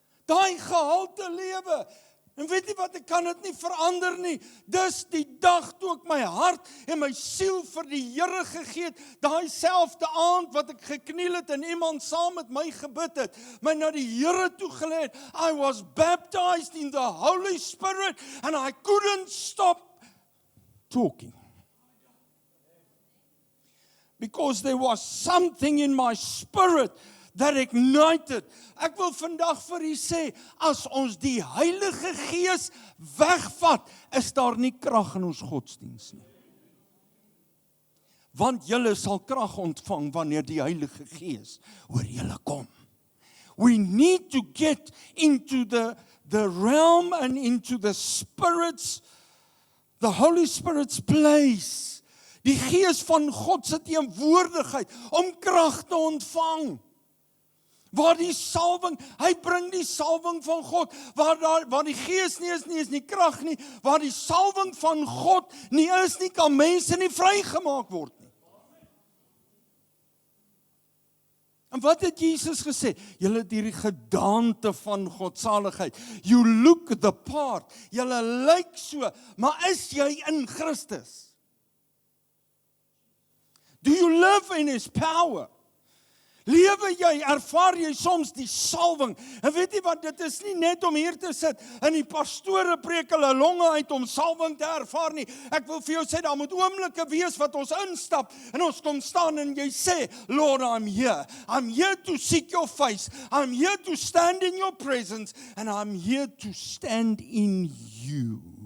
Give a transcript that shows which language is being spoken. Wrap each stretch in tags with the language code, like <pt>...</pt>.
<af>Daai gehalte lewe. En weet jy wat, ek kan dit nie verander nie. Dis die dag toe ek my hart en my siel vir die Here gegee het, daai selfde aand wat ek gekniel het en iemand saam met my gebid het, my na die Here toe gelei het.</af> <en>I was baptized in the Holy Spirit and I couldn't stop talking. Because there was something in my spirit that ignited.</en> <af>Ek wil vandag vir u sê, as ons die Heilige Gees wegvat, is daar nie krag in ons godsdiens nie. Want julle sal krag ontvang wanneer die Heilige Gees oor julle kom.</af> <en>We need to get into the realm and into the Spirit's, the Holy Spirit's place.</en> <af>Die Gees van God se teenwoordigheid om krag te ontvang. Waar die salwing, hy bring die salwing van God, waar die Gees nie is nie krag nie, waar die salwing van God nie is nie, kan mense nie vrygemaak word nie. En wat het Jesus gesê? Julle het hierdie gedaante van godsaligheid.</af> <en>You look the part,</en> <af>julle lyk so, maar is jy in Christus?</af> <en>Do you live in His power?</en> <af>Lewe jy, ervaar jy soms die salwing. En weet jy wat, dit is nie net om hier te sit en die pastore preek hulle longe uit om salwing te ervaar nie. Ek wil vir jou sê, daar moet oomblikke wees wat ons instap en ons kom staan en jy sê,</af> <en>Lord, I'm here. I'm here to seek your face. I'm here to stand in your presence and I'm here to stand in you.</en>